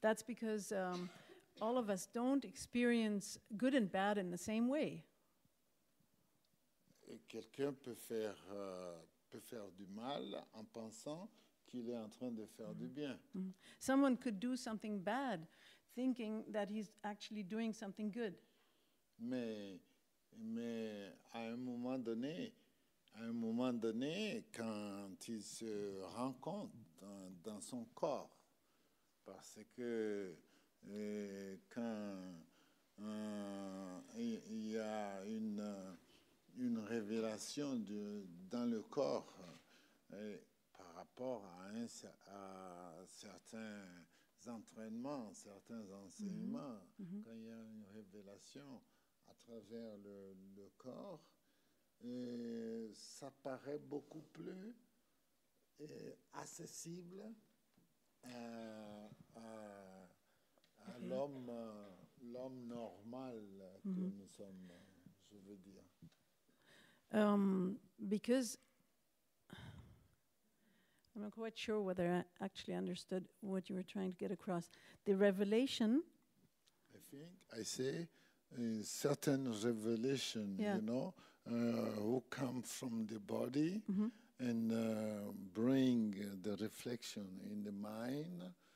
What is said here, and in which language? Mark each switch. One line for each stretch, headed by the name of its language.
English: That's because all of us don't experience good and bad in the same way.
French: Et quelqu'un peut faire du mal en pensant qu'il est en train de faire du bien. Mm-hmm.
English: Someone could do something bad thinking that he's actually doing something good.
French: Mais à un moment donné, quand il se rend compte dans son corps, parce que quand il y a une révélation dans le corps par rapport à certains entraînements, certains enseignements, quand il y a une révélation à travers le corps, et ça paraît beaucoup plus accessible à l'homme normal que nous sommes, je veux dire.
English: Because I'm not quite sure whether I actually understood what you were trying to get across. The revelation. I think I say certain revelation, Yeah. you know, who come from the body and bring the reflection in the mind.